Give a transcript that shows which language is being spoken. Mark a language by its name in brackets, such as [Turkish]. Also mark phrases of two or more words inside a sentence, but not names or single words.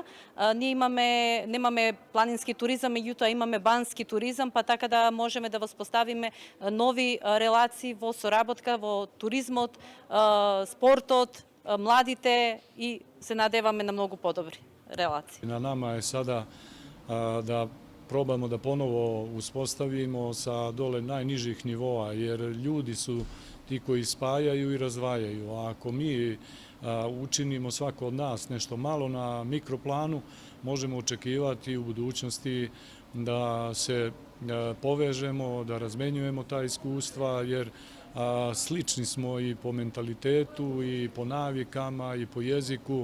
[Macedonian] Ние немаме планински туризам, меѓутоа имаме бански туризам, па така да можеме да воспоставиме нови релации во соработка, во туризмот, спортот, младите и се надеваме на многу подобри релации. [Serbian] На нама е сада да пробamo da ponovo uspostavimo sa dole najnižih nivoa, jer ljudi su ti koji spajaju i razvajaju. A ako mi učinimo svako od nas nešto malo na mikroplanu, možemo očekivati u budućnosti da se povežemo, da razmenjujemo ta iskustva, jer slični smo i po mentalitetu, i po navikama, i po jeziku.